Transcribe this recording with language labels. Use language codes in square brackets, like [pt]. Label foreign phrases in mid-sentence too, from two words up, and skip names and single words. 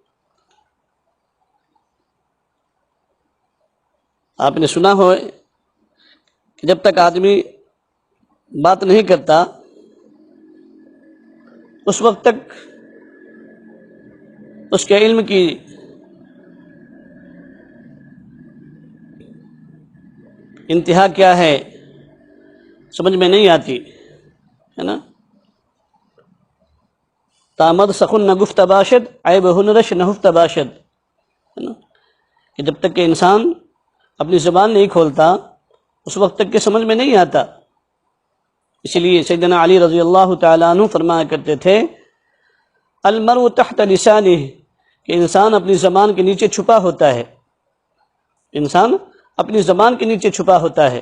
[ur] آپ نے سنا ہو کہ جب تک آدمی بات نہیں کرتا اس وقت تک اس کے علم کی انتہا کیا ہے سمجھ میں نہیں آتی ہے نا۔ [fa] تامد سخن نگفت باشد عیب ہنرش نہفت باشد، [ur] ہے نا، کہ جب تک کہ انسان اپنی زبان نہیں کھولتا اس وقت تک کہ سمجھ میں نہیں آتا۔ اسی لیے سیدنا علی رضی اللہ تعالیٰ عنہ فرمایا کرتے تھے [ar] المرء تحت لسانہ، [ur] کہ انسان اپنی زبان کے نیچے چھپا ہوتا ہے، انسان اپنی زبان کے نیچے چھپا ہوتا ہے۔